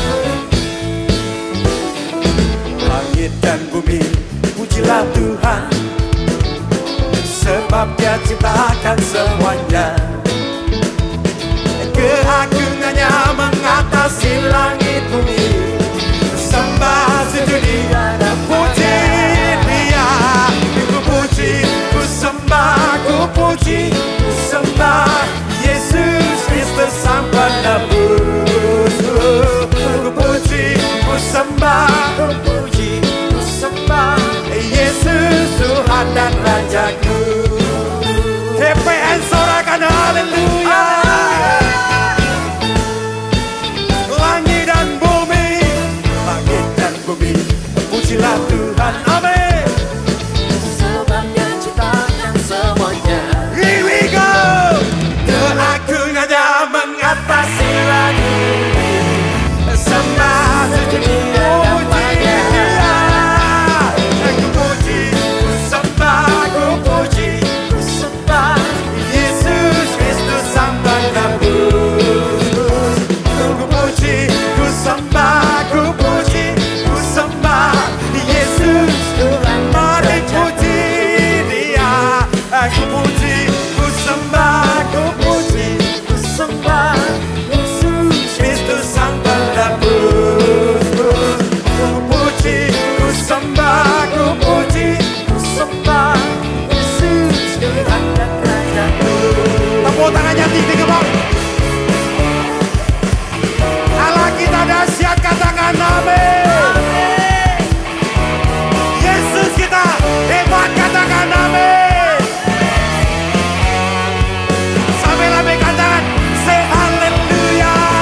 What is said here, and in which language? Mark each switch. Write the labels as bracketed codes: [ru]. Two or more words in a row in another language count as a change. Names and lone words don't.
[id] Langit dan bumi, pujilah Tuhan, sebab Dia ciptakan semuanya. mengatasi langit bumi. Sembah sedunia dan puji Dia. Ku puji, ku sembah, ku puji, ku sembah Yesus Kristus Sang Penebus. Ku puji, ku sembah, ku puji, ku sembah Yesus Tuhan dan Rajaku. TPN sorakan haleluya. Langit dan bumi, langit dan bumi, pujilah Tuhan, amin. Sebab Dia ciptakan semuanya. [en] Here we go. [id] Doaku hanya mengatasi langit, sembah sedunia dan puji Dia. Ku puji, ku sembah, ku puji, ku sembah Yesus Kristus Sang Penebus. Ku puji, ku sembah, ku puji, ku sembah Yesus Tuhan. Mari puji Dia. Ku puji, ku sembah, ku puji, ku sembah Yesus Kristus Sang Penebus. Ku puji, ku sembah, ku puji, ku sembah Yesus Tuhan dan Rajaku. Tepuk tangannya tinggi ke bawah. Allah kita dahsyat, katakan amin. Yesus kita hebat, katakan amin. Sampai lambaikan tangan, say haleluya.